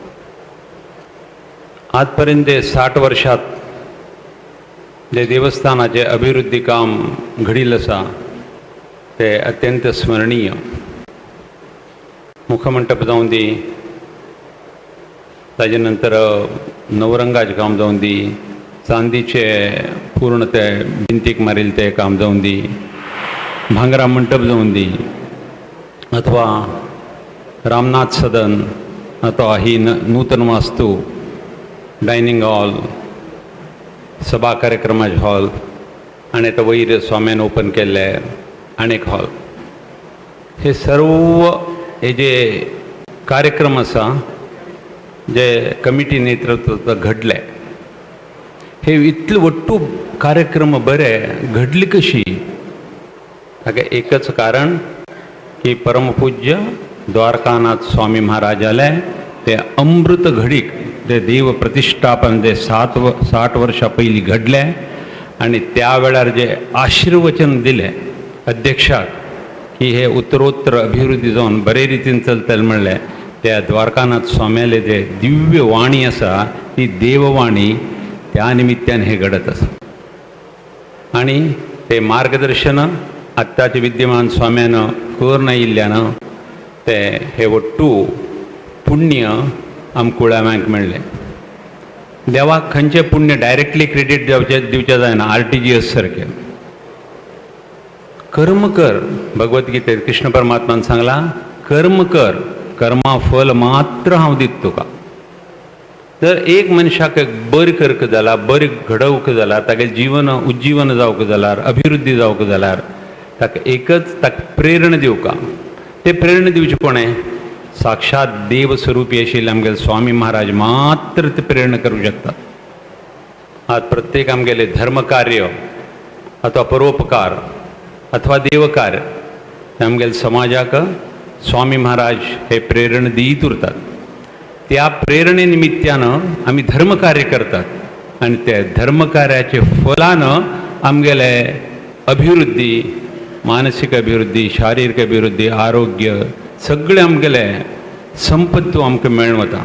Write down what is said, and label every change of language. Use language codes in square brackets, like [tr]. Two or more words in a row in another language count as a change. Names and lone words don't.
[kok] आज पर्यंत 60 वर्षात जे देवस्थानाचे अभिवृद्धी काम घडिल्लें आसा ते अत्यंत स्मरणीय. मुखमंडप जावं दी ताजे नंतर नवरंगाचें काम जावं दी चांदीचे पूर्ण ते भिंतीक मारिल्लें तें काम जावं दी भांगरा मंडप जावं दी अथवा रामनाथ सदन अथवा ही नूतन वास्तू [en] dining hall [kok] सभा कार्यक्रमाचे हॉल आनी तो वयर स्वाम्यान ओपन केल्ले आनीक हॉल हे सर्व हे जे कार्यक्रम आसा जे कमिटी नेतृत्व घडले हे इतले वट्टू कार्यक्रम बरे घडले कशी ताका एकच कारण की परमपूज्य द्वारकानाथ स्वामी महाराज आले ते अमृत घडीक ते देव प्रतिष्ठापन जे 60 वर्षां पयलीं घडले आनी त्या वेळार जे आशिर्वचन दिले अध्यक्षाक की हे उत्तरोत्तर अभिवृद्धी जावन बरे रितीन चलतले म्हणले त्या द्वारकानाथ स्वाम्याले जे दिव्य वाणी आसा ती देववाणी त्या निमित्यान हे घडत आसा. आनी ते मार्गदर्शन आत्ताचे विद्यमान स्वाम्यान करून आयिल्ल्यान ते हे वट्टू पुण्य आमकुळाव्यांक मेळ्ळें. देवाक खंयचें पुण्य [en] directly credit [kok] दिवचें जायना. RTGS सारकें कर्म कर भगवद्गीतेत कृष्ण परमात्मान सांगला कर्म कर कर्मा फल मात्र हांव दित तुका. जर एक मनशाक बरें करक जाल्यार बरें घडोवंक जाल्यार तागे जीवन उज्जीवन जावंक जाल्यार अभिवृद्धी जावंक जाल्यार ताका एकच ताका प्रेरणा दिवका ते प्रेरणा दिवचे कोणें साक्षात देव स्वरूपी आशिल्ले आमगेले स्वामी महाराज मात्र ते प्रेरणा करूंक शकतात. आज प्रत्येक आमगेले धर्मकार्य अथवा परोपकार अथवा देवकार्य आमगेले समाजाक स्वामी महाराज हे प्रेरणा दीत उरतात. त्या प्रेरणे निमित्तानं आमी धर्मकार्य करतात आनी त्या धर्मकार्याचे फलानं आमगेले अभिवृद्धी मानसीक अभिवृद्धी शारीरिक अभिवृद्धी आरोग्य सगळे आमगेले संपत्तो आमकां मेळून वता.